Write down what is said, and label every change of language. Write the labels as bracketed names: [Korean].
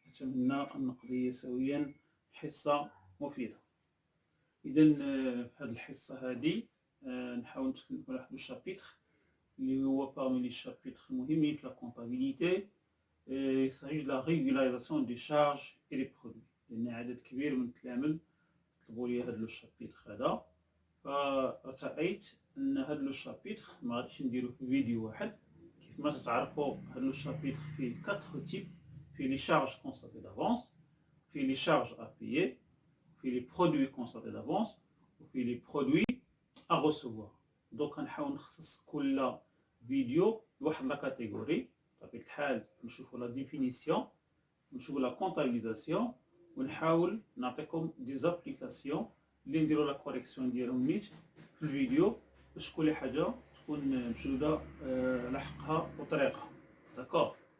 [Arabic] أتمنى أن نقضي سويا حصة مفيدة. إذا في هذه الحصة هذه نحاول نتكلم على واحد الشابيتر اللي هو [French] parmi les chapitres [Arabic] مهمين في la comptabilité. [French] Il s'agit de la régularisation des charges et des produits. [Arabic] لأن عدد كبير من التلاميذ طلبوا لي هذا الشابيتر هذا، فرأيت أن هذا الشابيتر ما غاديش نديرو في فيديو واحد. كيف ما تتعرفوا هذا الشابيتر فيه 4 types. فيه les charges constatées d'avance، فيه les charges à payer، فيه les produits constatés d'avance، وفيه les produits à recevoir. دونك غنحاول نخصص كل فيديو لواحد لا كاتيجوري. بطبيعة الحال نشوفوا لا ديفينيسيون، نشوفوا لا كونتابيليزاسيون، ونحاول نعطيكم دي زابليكاسيون اللي نديروا لا كوريكسيون ديالهم نيت في الفيديو باش كل حاجه تكون مشدوده لحقها وطريقها. داكور.